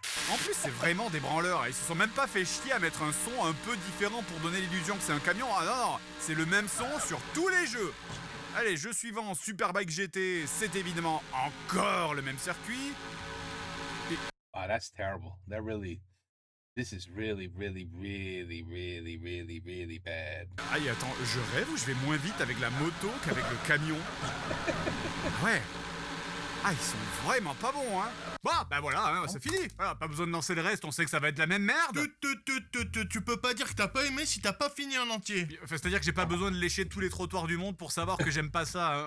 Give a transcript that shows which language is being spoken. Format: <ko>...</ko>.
<fr>En plus, c'est vraiment des branleurs. Ils se sont même pas fait chier à mettre un son un peu différent pour donner l'illusion que c'est un camion. Ah non, c'est le même son sur tous les jeux. Allez, jeu suivant, Superbike GT. C'est évidemment encore le même circuit.</fr> <en>Oh, that's terrible. That really... This is really, really, really, really, really, really bad.</en> <fr>Aïe, attends, je rêve ou je vais moins vite avec la moto qu'avec le camion? Ouais. Ah, ils sont vraiment pas bons, hein. Bon, bah voilà, hein, c'est fini. Voilà, pas besoin de lancer le reste, on sait que ça va être la même merde. Tu peux pas dire que t'as pas aimé si t'as pas fini en entier. Enfin, c'est-à-dire que j'ai pas besoin de lécher tous les trottoirs du monde pour savoir que j'aime pas ça.</fr>